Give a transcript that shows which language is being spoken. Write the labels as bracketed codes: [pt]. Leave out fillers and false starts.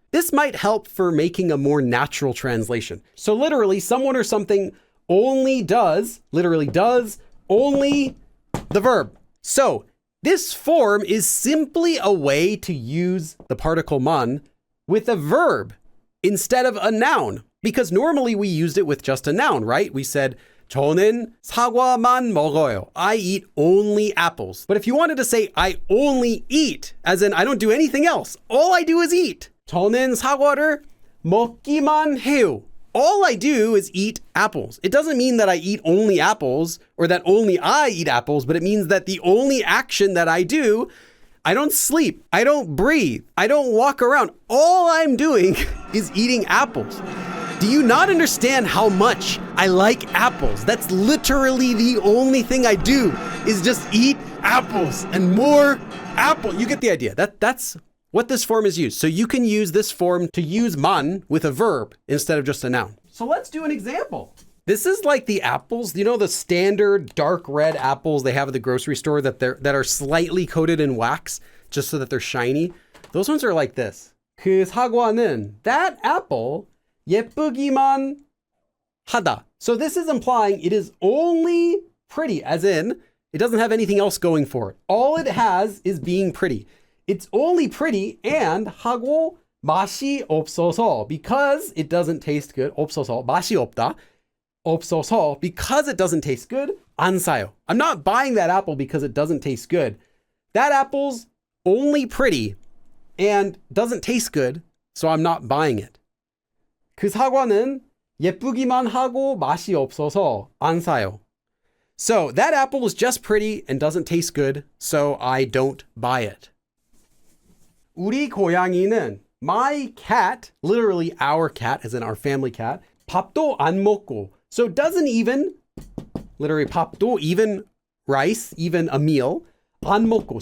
[en] This might help for making a more natural translation. So literally, someone or something only does, literally does, only the verb. So this form is simply a way to use the particle man with a verb instead of a noun, because normally we used it with just a noun, right? [ko] We said 저는 사과만 먹어요. [en] I eat only apples. But if you wanted to say I only eat, as in I don't do anything else, all I do is eat. [ko] 저는 사과를 먹기만 해요. [en] All I do is eat apples. It doesn't mean that I eat only apples or that only I eat apples, but it means that the only action that I do, I don't sleep, I don't breathe, I don't walk around. All I'm doing is eating apples. Do you not understand how much I like apples? That's literally the only thing I do is just eat apples and more apple. You get the idea. That's what this form is used. So you can use this form to use man with a verb instead of just a noun. So let's do an example. This is like the apples, you know, the standard dark red apples they have at the grocery store that are slightly coated in wax just so that they're shiny. Those ones are like this. [ko] 그 사과는, [en] that apple, [ko] 예쁘기만 하다. [en] So this is implying it is only pretty, as in it doesn't have anything else going for it. All it has is being pretty. It's only pretty and [ko] 하고 맛이 없어서, [en] because it doesn't taste good. [ko] 없어서, 맛이 없다. 없어서, [en] because it doesn't taste good, [ko] 안 사요. [en] I'm not buying that apple because it doesn't taste good. That apple's only pretty and doesn't taste good, so I'm not buying it. [ko] 그 사과는 예쁘기만 하고 맛이 없어서 안 사요. [en] So that apple is just pretty and doesn't taste good, so I don't buy it. [ko] 우리 고양이는, [en] my cat, literally our cat, as in our family cat, [ko] 밥도 안 먹고. [en] So doesn't even, literally 밥도, even rice, even a meal, [ko] 안 먹고.